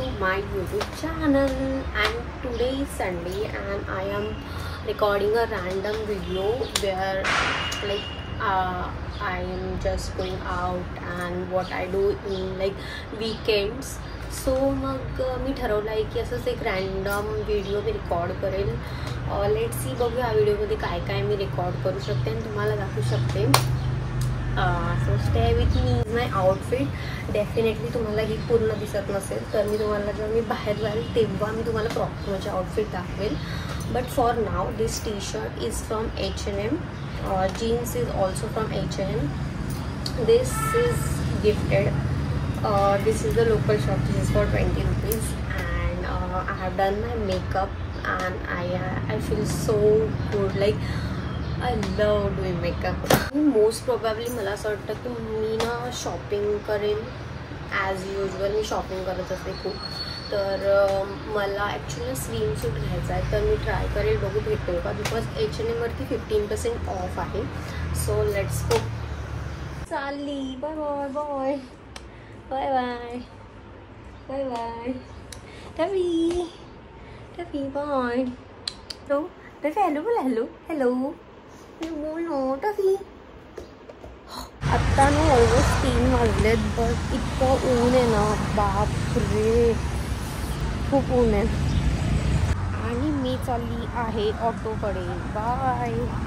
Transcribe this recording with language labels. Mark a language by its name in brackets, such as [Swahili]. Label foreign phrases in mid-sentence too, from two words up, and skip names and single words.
[English] my YouTube channel. And today is Sunday and I am recording a random video where I am just going out and what I do in weekends. [Marathi] सो मग मी ठरवलं आहे की असंच एक [English] random video [Marathi] मी रेकॉर्ड करेल. [English] let's see, [Marathi] बघू या व्हिडिओमध्ये काय काय मी रेकॉर्ड करू शकते आणि तुम्हाला दाखवू शकते. [English] So stay with me. my outfit definitely [Marathi] तुम्हाला ही पूर्ण दिसत नसेल तर मी तुम्हाला जेव्हा मी बाहेर जाईल तेव्हा मी तुम्हाला प्रॉपर माझे आउटफिट दाखवेल. [English] But for now this T-shirt is from H&M. Jeans is also from H&M. This is gifted. This is the local shop. This is for 20 rupees and I have done my makeup and I feel so good. Like I love doing makeup. Most probably [Marathi] मला असं वाटतं की मी ना शॉपिंग करेन. [English] as usual [Marathi] मी शॉपिंग करत असते खूप. तर मला [English] actually swimsuit [Marathi] घ्यायचा आहे तर मी ट्राय करेल, बघू भेटेल का. बिकॉज H&M वरती 15% ऑफ आहे. [English] so let's go. [Marathi] चालली. [English] bye bye bye. Bye bye. Bye bye. Taffy. Taffy, bye. Hello. Taffy, hello बोला. hello. Hello. [Hindi] बोलो Taffy. [Marathi] आता ना ऑलमोस्ट 3 वाजलेत बट इतकं ऊन आहे ना, बापरे खूप ऊन आहे. आणि मी चालली आहे ऑटोकडे. बाय.